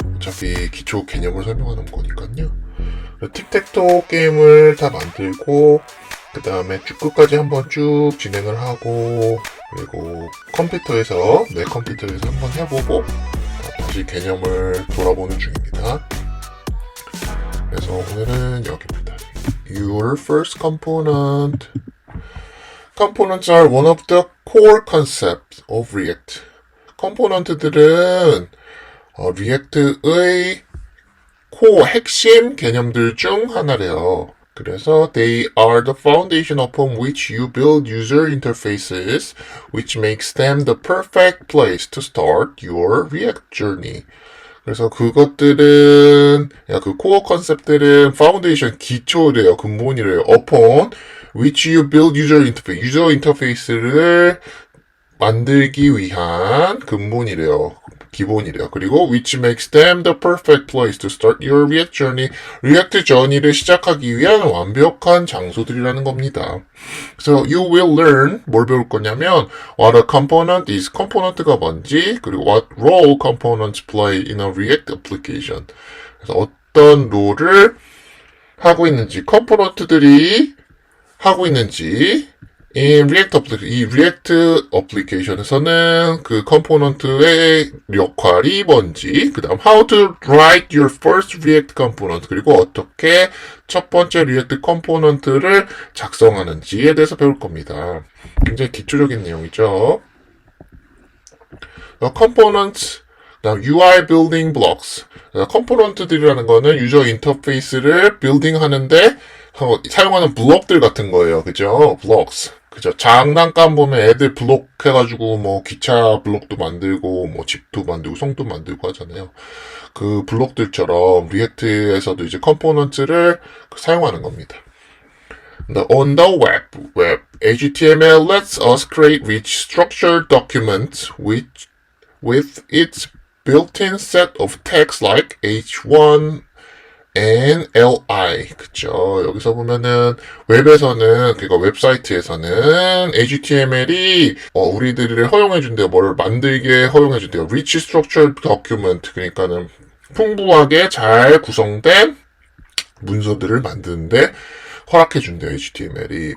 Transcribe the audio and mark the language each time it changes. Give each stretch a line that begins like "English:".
Korean: 어차피 기초 개념을 설명하는 거니까요. 틱택토 게임을 다 만들고 그 다음에 끝까지 한번 쭉 진행을 하고, 그리고 내 컴퓨터에서 한번 해보고 다시 개념을 돌아보는 중입니다. 그래서 오늘은 여기입니다.
English: Your first component. Components are one of the core concepts of React.
Korean: 컴포넌트들은 리액트의 핵심 개념들 중 하나래요. 그래서
English: they are the foundation upon which you build user interfaces, which makes them the perfect place to start your React journey.
Korean: 그래서 그것들은 그 코어 컨셉들은 파운데이션 기초래요, 근본이래요.
English: upon which you build user interface,
Korean: 유저 인터페이스를 만들기 위한 근본이래요. 기본이래요.
English: 그리고 which makes them the perfect place to start your React journey.
Korean: 리액트 저니를 시작하기 위한 완벽한 장소들이라는 겁니다. 그래서
English: you will learn
Korean: 뭘 배울 거냐면
English: what a component is.
Korean: 컴포넌트가 뭔지, 그리고
English: what role components play in a React application.
Korean: 그래서 어떤 롤을 하고 있는지, 컴포넌트들이 하고 있는지, 이 리액트 어플리케이션에서는 그 컴포넌트의 역할이 뭔지, 그 다음
English: how to write your first React component,
Korean: 그리고 어떻게 첫 번째 리액트 컴포넌트를 작성하는지에 대해서 배울 겁니다. 굉장히 기초적인 내용이죠. 컴포넌트, 그다음
English: UI building blocks.
Korean: 컴포넌트들이라는 거는 유저 인터페이스를 빌딩 하는데 사용하는 블록들 같은 거예요. 그죠? blocks. 그죠? 장난감 보면 애들 블록 해가지고 뭐 기차 블록도 만들고 뭐 집도 만들고 성도 만들고 하잖아요. 그 블록들처럼 리액트에서도 이제 컴포넌트를 사용하는 겁니다.
English: On the web, HTML lets us create rich structured documents with its built-in set of tags like H1 and LI.
Korean: 그쵸. 여기서 보면은 웹에서는, 그러니까 웹사이트에서는 HTML이 우리들을 허용해준대요. 뭐를 만들게 허용해준대요.
English: Rich Structured Document.
Korean: 그러니까는 풍부하게 잘 구성된 문서들을 만드는데 허락해준대요. HTML이.